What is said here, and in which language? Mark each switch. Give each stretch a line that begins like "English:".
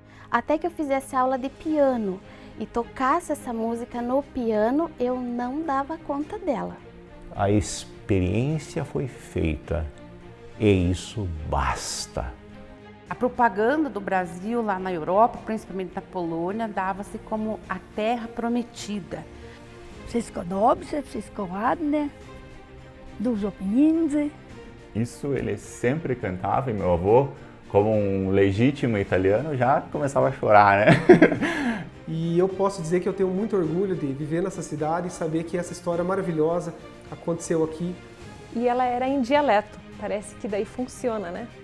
Portuguese: Até que eu fizesse aula de piano e tocasse essa música no piano, eu não dava conta dela. A experiência foi feita e isso basta. A propaganda do Brasil lá na Europa, principalmente na Polônia, dava-se como a terra prometida.
Polish: Wszystko dobrze, wszystko ładne, dużo pieniędzy.
Portuguese: Isso ele sempre cantava e meu avô, como um legítimo italiano, já começava a chorar, né? E eu posso dizer que eu tenho muito orgulho de viver nessa cidade e saber que essa história maravilhosa aconteceu aqui. E ela era em dialeto, parece que daí funciona, né?